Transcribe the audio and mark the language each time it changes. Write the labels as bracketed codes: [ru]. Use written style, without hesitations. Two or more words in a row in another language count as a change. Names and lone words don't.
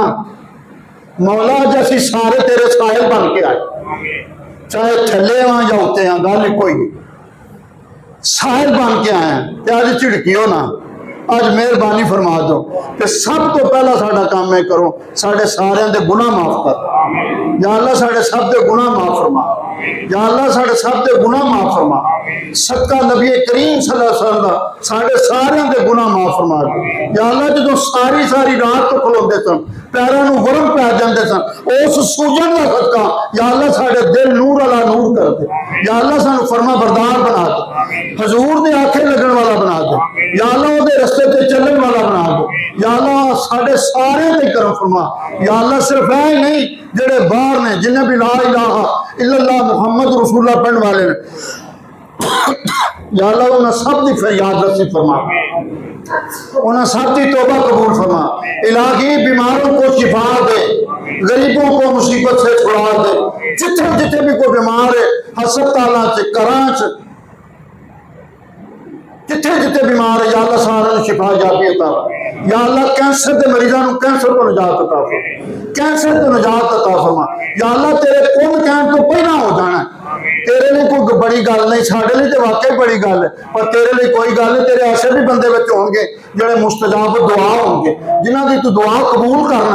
[pa] مولا اج اسی سارے تیرے ساحل بن کے آئے چاہے تھلے ہاں یا اتے ہاں گل کوئی نہیں ساحل بن کے آئے تو اج جھڑکیو نا. اج مہربانی فرما دو کہ سب تو پہلا ساڈا کم ہے کرو ساڈے ساریاں دے گناہ معاف کر. یا اللہ ساڈے سب دے گناہ معاف فرما۔ یا اللہ ساڈے سب دے گناہ معاف فرما. صدقہ نبی کریم [ar] صلی اللہ علیہ وسلم [pa] دا ساڈے ساریاں دے گناہ معاف فرما. یا اللہ جو ساری ساری رات تو کھلوندے سن پیروں نوں ورم پے جاندے سن اس سوجن دا صدقہ یا اللہ ساڈے دل [ar] نور علی نور [pa] کر دے. یا اللہ سانوں فرماں بردار بنا دے حضور دے آکھے لگن والا بنا دے. یا اللہ اوہدے رستے تے چلنے والا بنا دے۔ یا اللہ ساڈے سارے تے کرم فرما. یا اللہ صرف اے نہیں جیہڑے باہر نے جنہیں بھی [ar] لا الہ الا اللہ محمد رسول اللہ [pa] پڑھنے والے نے یا اللہ انہیں سب کی فریاد رسی فرما انہیں سب کی توبہ قبول فرما. [ur] الٰہی بیماروں کو شفا دے غریبوں کو مصیبت سے چھڑا دے. [pa] جتھے جتھے بھی کوئی بیمار ہے ہسپتالوں چ گھراں چ جتھے جتھے بیمار ہے یا اللہ سارے شفا جاتی عطا. [ur] یا اللہ کینسر کے مریضوں کو کینسر کو نجات عطا فرما. کینسر کو نجات عطا فرما. [pa] یا اللہ تیرے کل کہنے تو پہلا ہو جانا تیرے لیے کوئی بڑی گل نہیں ساڈے لیے تو واقعی بڑی گل ہے پر تیرے لیے کوئی گل نہیں. [ur] تیرے ایسے بھی بندے بچے ہونگے جوڑے مستجاب دعا ہونگے جنہوں کی تو دعا قبول کرنا.